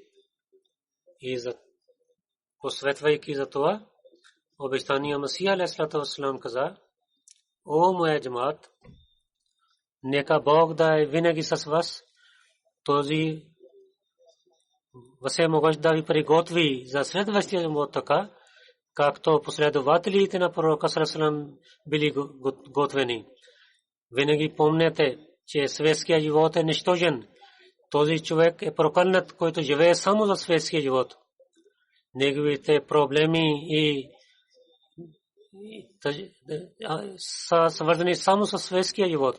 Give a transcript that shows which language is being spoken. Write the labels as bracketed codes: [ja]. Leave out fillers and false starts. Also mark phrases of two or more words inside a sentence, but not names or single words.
[bg] И посветвайки за това, обещания Масия [ar] عليه الصلاة والسلام [bg] каза: о моя джамат, нека Бог да е винаги с вас, този всемогъщ да ви приготви за следващия живот така, както последователите на пророка [ar] صلى الله عليه وسلم [bg] били готвени. Винаги помнете, че светският живот е нищожен. Този човек е прокълнат, който живее само за светския живот. Неговите проблеми и са свързани само с светския живот.